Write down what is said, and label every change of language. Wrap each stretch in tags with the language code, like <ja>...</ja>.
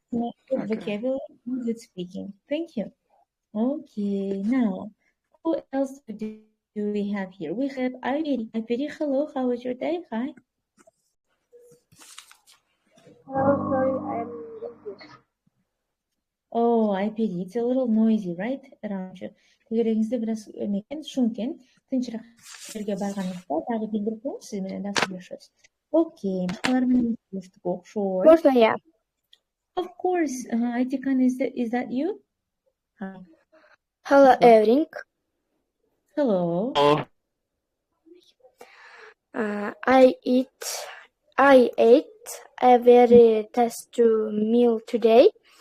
<en>Good vocabulary, good speaking. Thank you. Okay, now, who else do we have here? We have Ivy. Ivy, hello. How was your day? Hi. Hello, sorry, I'm English. Oh, Ivy, it's a little noisy, right? Around you.</en> <ky>Тегереңизде бир аз экен, шум экен. Тынчыраак жерге барганыңызда дагы билдирип коюңуз, сиз менен дагы сүйлөшөбүз. Окей, алар менен сүйлөштүк, окшойт.</ky> <ru>Можно я?</ru> <en>Of course. Айтикан, is that you? Hi. Hello, everyone. Hello. I ate a very tasty meal today.</en>